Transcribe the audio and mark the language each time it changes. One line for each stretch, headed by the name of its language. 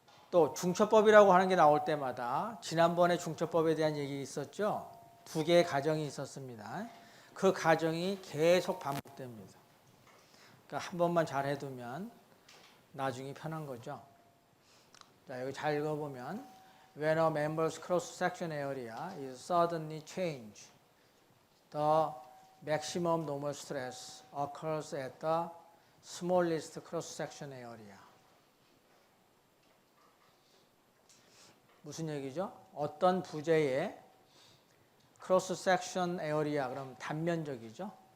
Korean: 또 중첩법이라고 하는 게 나올 때마다, 지난번에 중첩법에 대한 얘기 있었죠? 2개의 가정이 있었습니다. 그 가정이 계속 반복됩니다. 그러니까 한 번만 잘 해두면 나중에 편한 거죠. 자, 여기 잘 읽어보면
English: When a member's cross-section area is suddenly changed, the maximum normal stress occurs at the smallest cross-section area.
Korean: 무슨 얘기죠? 어떤 부재의 cross-section area, 그럼 단면적이죠?